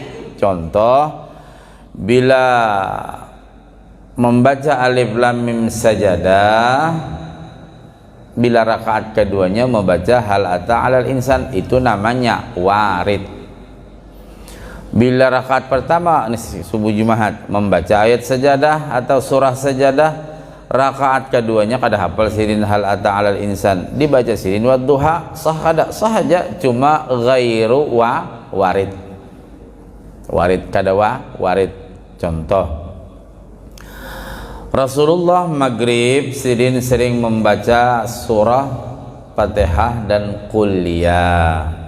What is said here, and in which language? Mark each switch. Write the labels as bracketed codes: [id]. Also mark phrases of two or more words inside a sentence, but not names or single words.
[id] Contoh, bila membaca alif lam mim sajadah, bila rakaat keduanya membaca hal ata alal insan, itu namanya warid. Bila rakaat pertama subuh Jumat membaca ayat sajadah atau surah sajadah, rakaat keduanya kada hafal sirin hal ata alal insan, [bjn] dibaca sirin wadduha, sah kada? [id] Sah aja, cuma [ar] غير وارد. [bjn] Warid kada warid. [id] Contoh, Rasulullah maghrib sering membaca surah Fatihah dan Qul-ya.